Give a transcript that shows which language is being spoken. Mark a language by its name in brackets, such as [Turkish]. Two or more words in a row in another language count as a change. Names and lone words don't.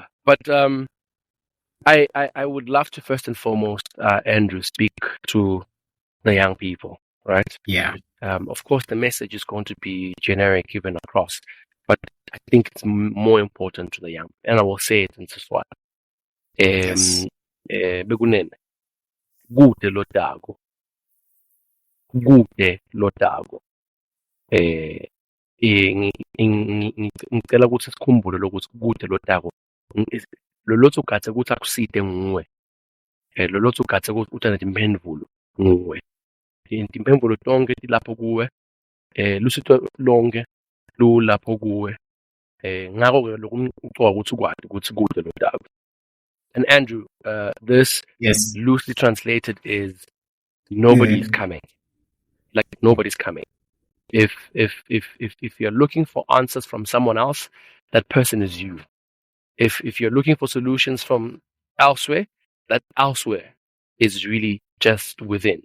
[English] But I would love to first and foremost, Andrew, speak to the young people, right? Yeah. Of course, the message is going to be generic even across, but I think it's more important to the young. And I will say it in Siswati. Yes. [Swati] Bekunene, kude lotago, kude lotago. Ngicela ukuthi sikhumbule lokuthi kude lotago lolothi ugathe ukuthi akuside nguwe. Lolothi ugathe ukuthi uthanda timphendvulo nguwe. Timphendvulo tonke tilapho kuwe. Lusito lonke lulapho kuwe. Ngakho ke lokhu ucoka ukuthi ukwadi ukuthi kude lotago. [English] And Andrew, this loosely translated is nobody is coming. Like nobody's coming. If you're looking for answers from someone else, that person is you. If you're looking for solutions from elsewhere, that elsewhere is really just within.